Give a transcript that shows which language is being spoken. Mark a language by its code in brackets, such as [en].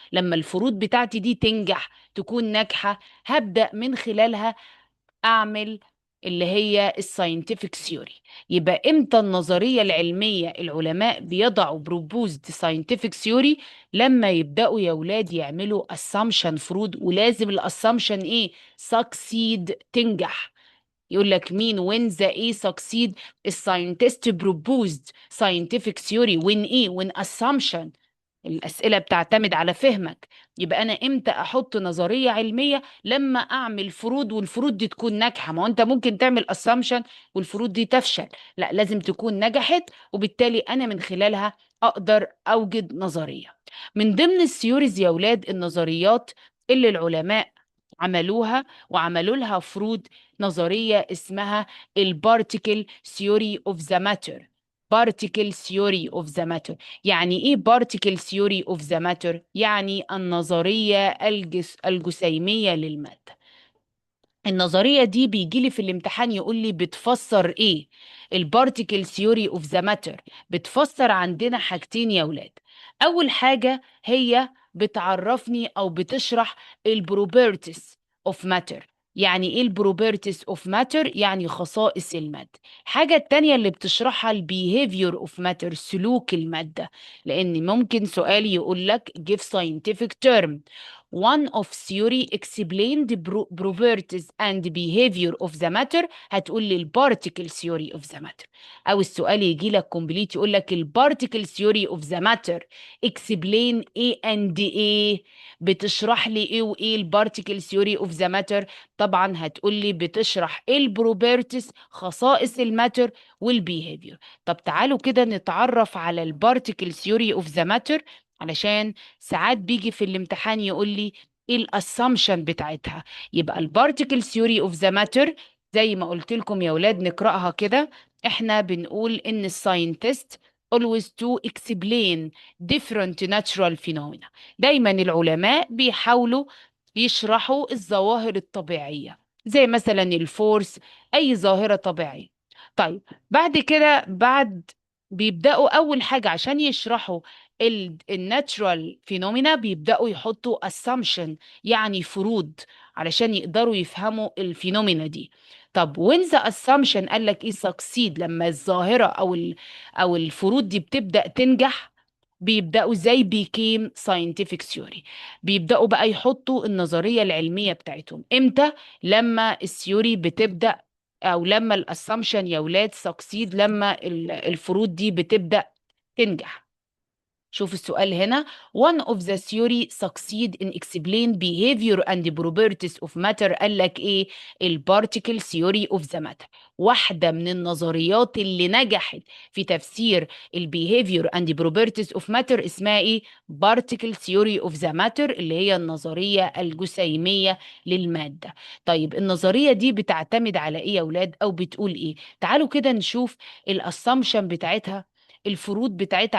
[ar] لما الفروض بتاعتي دي تنجح، تكون ناجحة، هبدأ من خلالها اعمل اللي هي الساينتفك ثيوري. يبقى امتى النظريه العلميه العلماء بيضعوا بروبوزد ساينتفك ثيوري؟ لما يبداوا يا ولاد يعملوا اسامبشن فروض، ولازم الاسامبشن ايه؟ سكسيد، تنجح. يقول لك مين [en] when the A succeed الساينتست proposed scientific theory when ايه when assumption. [ar] الأسئلة بتعتمد على فهمك. يبقى أنا إمتى أحط نظرية علمية؟ لما أعمل فروض والفروض دي تكون ناجحة. ما هو أنت ممكن تعمل assumption والفروض دي تفشل، لا لازم تكون نجحت، وبالتالي أنا من خلالها أقدر أوجد نظرية. من ضمن الثيوريز يا ولاد النظريات اللي العلماء عملوها وعملوا لها فروض، نظرية اسمها البارتيكل ثيوري اوف ذا ماتر. بارتيكل ثيوري اوف ذا ماتر يعني ايه؟ بارتيكل ثيوري اوف ذا ماتر يعني النظرية الجسيمية للمادة. النظرية دي بيجيلي في الامتحان يقول لي بتفسر ايه؟ البارتيكل ثيوري اوف ذا ماتر بتفسر عندنا حاجتين يا ولاد. اول حاجة هي بتعرفني او بتشرح البروبرتيز اوف ماتر. يعني ايه البروبرتيز اوف ماتر؟ يعني خصائص المادة. الحاجة التانية اللي بتشرحها البيهيفير اوف ماتر، سلوك المادة. لان ممكن سؤال يقول لك [en] give scientific term one of theory explained properties and behavior of the matter، هتقول لي البارتيكل theory of the matter. [ar] او السؤال يجي لك كومبليت يقول لك البارتيكل [en] theory of the matter [ar] explain ايه and ايه، بتشرح لي ايه وايه البارتيكل theory of the matter؟ طبعا هتقول لي بتشرح البروبرتيز، خصائص الماتر، والبيهيفير. طب تعالوا كده نتعرف على البارتيكل theory of the matter، علشان ساعات بيجي في الامتحان يقول لي ايه الاسامبشن بتاعتها. يبقى البارتيكل ثيوري اوف ذا ماتر زي ما قلت لكم يا ولاد نقراها كده. احنا بنقول ان [en] الساينتست always to explain different natural phenomena. [ar] دايما العلماء بيحاولوا يشرحوا الظواهر الطبيعية، زي مثلا الفورس، اي ظاهرة طبيعية. طيب بعد كده بيبدأوا أول حاجة عشان يشرحوا الناتشرال فينومينا بيبدأوا يحطوا assumption، يعني فروض، علشان يقدروا يفهموا الفينومينا دي. طب [en] when the assumption [ar] قال لك ايه succeed، لما الظاهرة او الفروض دي بتبدأ تنجح، بيبدأوا زي became scientific theory. بيبدأوا بقى يحطوا النظرية العلمية بتاعتهم امتى؟ لما الثيوري بتبدأ، او لما الاسامبشن يا ولاد succeed، لما الفروض دي بتبدأ تنجح. شوف السؤال هنا. [en] one of the theory succeed in explain behavior and properties of matter، [ar] قال لك ايه؟ [en] البارتيكل theory of the matter. [ar] واحدة من النظريات اللي نجحت في تفسير البيهيفير and properties of matter اسمها ايه؟ [en] particle theory of the matter، [ar] اللي هي النظرية الجسيمية للمادة. طيب النظرية دي بتعتمد على ايه يا ولاد، او بتقول ايه؟ تعالوا كده نشوف الاسامبشن بتاعتها، الفروض بتاعتها.